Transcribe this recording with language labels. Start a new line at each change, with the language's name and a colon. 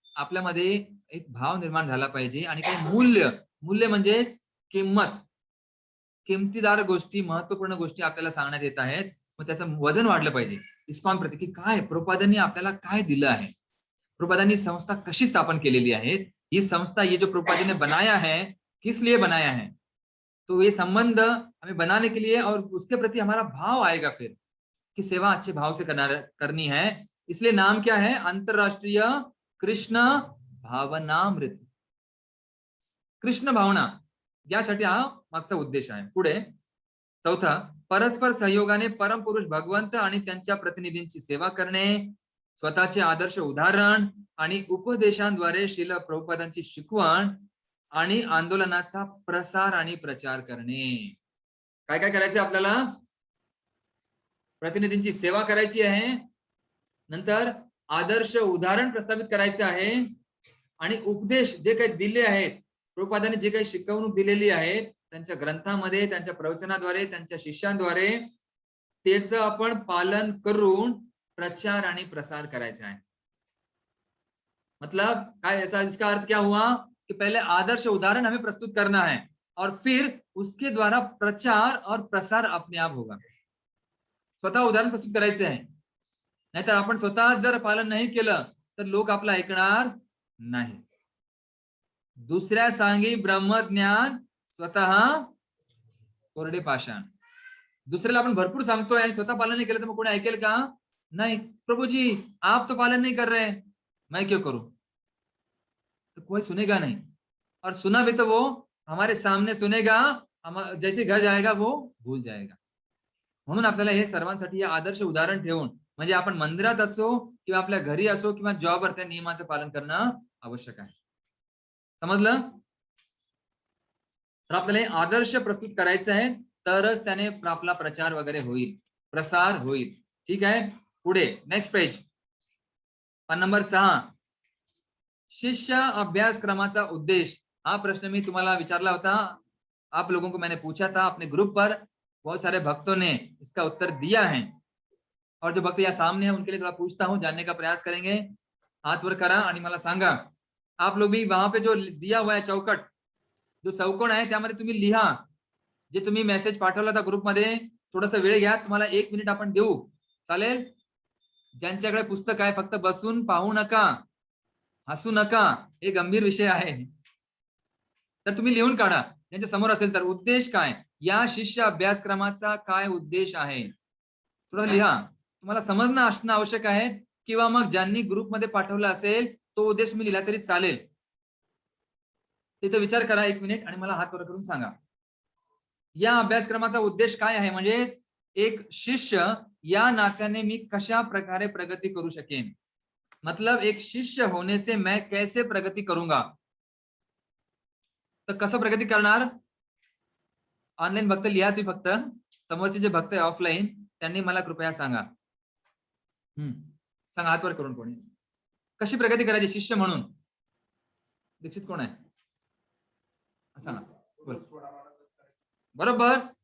Marathi: आपल्यामध्ये एक भाव निर्माण झाला पाहिजे आणि काही मूल्य म्हणजे किंमत, किमतीदार गोष्टी, महत्वपूर्ण गोष्टी आपल्याला सांगण्यात येत आहेत. मग त्याचं वजन वाढलं पाहिजे इस्कॉन प्रति, की काय प्रभुपादांनी आपल्याला काय दिलं आहे, प्रभुपादांनी संस्था कशी स्थापन केलेली आहे,
Hindi: ये संस्था, ये जो प्रभुपाद ने बनाया है,
Marathi: किस लिए बनाया है.
Hindi: तो ये संबंध हमें बनाने के लिए और उसके प्रति हमारा भाव आएगा फिर कि सेवा अच्छे भाव से करनी है. इसलिए नाम क्या है? अंतरराष्ट्रीय कृष्ण भावनामृत.
Marathi: कृष्ण भावना यासाठी हा मागचा उद्देश आहे. पुढे चौथा, परस्पर सहयोगाने परमपुरुष भगवंत आणि त्यांच्या प्रतिनिधींची सेवा करणे, स्वतःचे आदर्श उदाहरण आणि उपदेशांद्वारे श्रील प्रभुपादांची शिकवण आणि आंदोलनाचा प्रसार आणि प्रचार करणे. काय काय करायचं आपल्याला? प्रतिनिधींची सेवा करायची आहे, नंतर आदर्श उदाहरण प्रस्थापित करायचं आहे, आणि उपदेश जे काही दिले आहेत, प्रभुपादांनी जे काही शिकवणूक दिलेली आहे त्यांच्या ग्रंथामध्ये, त्यांच्या प्रवचनाद्वारे, त्यांच्या शिष्यांद्वारे, त्याचं आपण पालन करून प्रचार आणि प्रसार करायचा है.
Hindi: मतलब काय, इसका अर्थ क्या हुआ कि पहले आदर्श उदाहरण हमें प्रस्तुत करना है और फिर उसके द्वारा प्रचार और प्रसार अपने आप होगा.
Marathi: स्वतः उदाहरण प्रस्तुत करायचे आहे, नाहीतर आपण स्वतः जर पालन नाही केलं तर लोक आपलं ऐकणार नाही. दुसऱ्या सांगी ब्रह्मज्ञान, स्वतः कोरडे पाषाण. दुसऱ्याला आपण भरपूर सांगतोय आणि स्वतः पालन नाही केलं तर मग कोणी ऐकेल का?
Hindi: नहीं. प्रभु जी आप तो पालन नहीं कर रहे, मैं क्यों करूं? तो कोई सुनेगा नहीं, और सुना भी तो वो हमारे सामने सुनेगा, जैसे घर जाएगा वो भूल जाएगा.
Marathi: म्हणून आपल्याला हे सर्वांसाठी हे आदर्श उदाहरण ठेवून, म्हणजे आपण मंदिरात असो किंवा आपल्या घरी असो किंवा जॉबवर, त्या नियमाचं पालन करणं आवश्यक आहे. समजलं? तर आपल्याला हे आदर्श प्रस्तुत करायचं आहे, तरच त्याने आपला प्रचार वगैरे होईल, प्रसार होईल. ठीक आहे. पुढे नेक्स्ट पेज, पान नंबर 6, शिष्य अभ्यासक्रमाचा उद्देश. हा प्रश्न मी तुम्हाला विचारला होता,
Hindi: आप लोगों को मैंने पूछा था अपने ग्रुप पर. बहुत सारे भक्तों ने इसका उत्तर दिया है, और जो भक्त यहाँ सामने है उनके लिए थोड़ा पूछता हूँ, जानने का प्रयास करेंगे.
Marathi: हाथ वर करा आणि मला सांगा.
Hindi: आप लोग भी वहां पे जो दिया हुआ है चौकट,
Marathi: जो चौकोन आहे त्यामध्ये तुम्ही लिहा, जे तुम्ही मेसेज पाठवला होता ग्रुपमध्ये. थोडासा वेळ घ्या, तुम्हाला 1 मिनिट आपण देऊ, चालेल? ज्यांच्याकडे पुस्तक आहे फक्त बसून पाहू नका, हसू नका, हे गंभीर विषय आहे. तर तुम्ही लिहून काढा, ज्यांच्या समोर असेल तर. उद्देश काय, या शिष्य अभ्यासक्रमाचा काय उद्देश आहे, थोडं लिहा. तुम्हाला समजणं असणं आवश्यक आहे किंवा मग ज्यांनी ग्रुपमध्ये पाठवलं असेल तो उद्देश मी लिहिला तरी चालेल. तिथे विचार करा 1 मिनिट आणि मला हात वर करून सांगा. या अभ्यासक्रमाचा उद्देश काय आहे, म्हणजे एक शिष्य या नात्याने मी कशा प्रकारे प्रगती करू शकेन.
Hindi: मतलब एक शिष्य होने से मैं कैसे प्रगति करूंगा.
Marathi: तर कसं प्रगती करणार. ऑनलाईन भक्त लिहा तुम्ही, फक्त समोरचे जे भक्त आहे ऑफलाईन त्यांनी मला कृपया सांगा. सांगा हात वर करून कोणी कशी प्रगती करायची शिष्य म्हणून. दीक्षित कोण आहे सांगा. बोल. बरोबर.